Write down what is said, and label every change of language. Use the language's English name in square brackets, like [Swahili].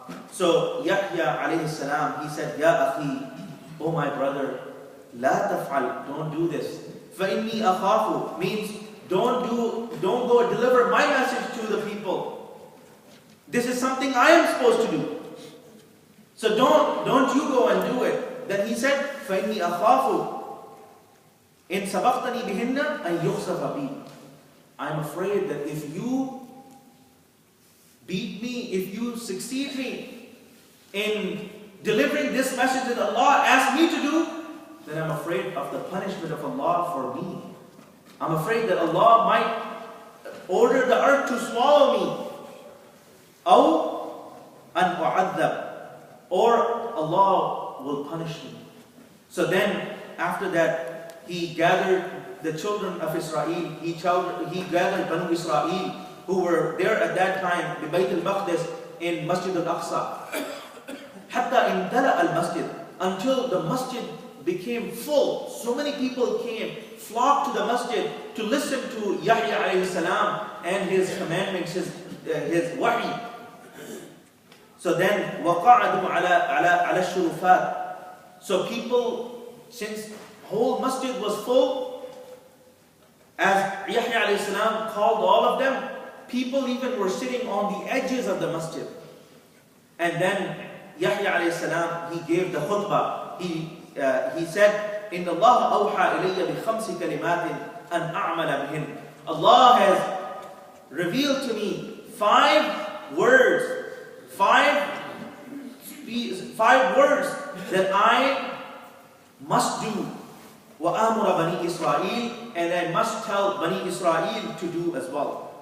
[English] So Yahya alayhi salam, he said, [Arabic] Ya akhi, [English] oh my brother, [Arabic] la taf'al, [English] don't do this. [Arabic] فَإِنِّي أَخَافُ [English] means don't go deliver my message to the people. This is something I am supposed to do. So don't you go and do it. Then he said, [Arabic] فَإِنِّي أَخَافُ إِن سَبَقْتَنِي بِهِنَّ أَن يُخْسَفَ بِي. [English] I'm afraid that if you beat me, if you succeed me in delivering this message that Allah asked me to do, then I'm afraid of the punishment of Allah for me. I'm afraid that Allah might order the earth to swallow me. [Arabic] أو أن أعذب, [English] or Allah will punish me. So then after that he gathered the children of Israel. He gathered Banu Israel who were there at that time in Bayt al-Maqdis in Masjid al-Aqsa. [Arabic] Hatta imtala al-Masjid, [English] until the Masjid became full. So many people came, flocked to the Masjid to listen to Yahya alayhi salam and his commandments, his wahi. So then [Arabic] وَقَعَدُوا عَلَى الشُّرُفَاتِ. [English] So people, since whole Masjid was full, as Yahya alayhi salam called all of them, people even were sitting on the edges of the Masjid. And then Yahya alayhi salam, he gave the khutbah. He said, [Arabic] إِنَّ اللَّهَ أَوْحَى إِلَيَّ بِخَمْسِ كَلِمَاتٍ أَنْ أَعْمَلَ بِهِنْ. [English] Allah has revealed to me 5 words, 5 words that I must do. [Arabic] وَآمُرَ بَنِي إِسْرَائِيل, [English] and I must tell Bani Israel to do as well.